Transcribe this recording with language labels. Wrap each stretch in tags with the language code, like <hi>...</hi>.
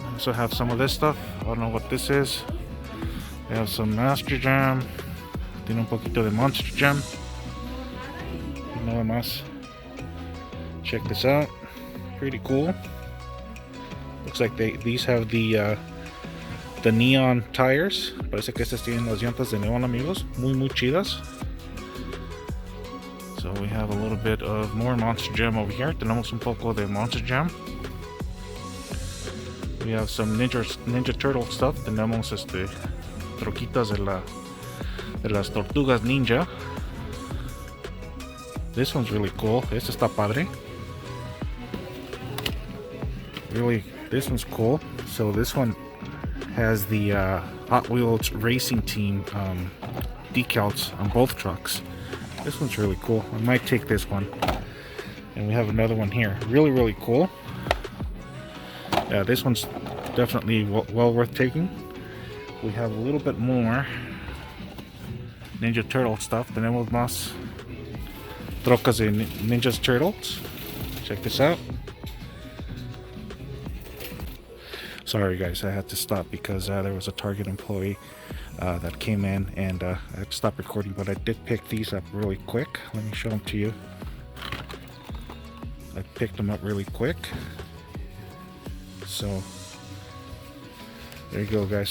<en>I also have some of this stuff. I don't know what this is. They have some Master Jam.</en> <es>Tiene un poquito de Monster Jam. Nada más.</es> <en>Check this out. Pretty cool. Looks like these have the neon tires.</en> <es>Parece que estas tienen las llantas de neón amigos. Muy chidas.</es> <en>So we have a little bit of more Monster Jam over here.</en> <es>Tenemos un poco de Monster Jam.</es> <en>We have some Ninja Turtle stuff.</en> <es>Tenemos troquitas de las tortugas ninja.</es> <en>This one's really cool.</en> <es>Este está padre.</es> <en>Really, this one's cool. So this one has the Hot Wheels Racing Team decals on both trucks. This one's really cool. I might take this one. And we have another one here. Really cool. Yeah, this one's definitely well worth taking. We have a little bit more Ninja Turtle stuff.</en> <es>Tenemos más trocas de Ninja Turtles.</es> <en>Check this out. Sorry guys, I had to stop because there was a Target employee that came in and I had to stop recording, but I did pick these up really quick. Let me show them to you. I picked them up really quick. So there you go guys.</en>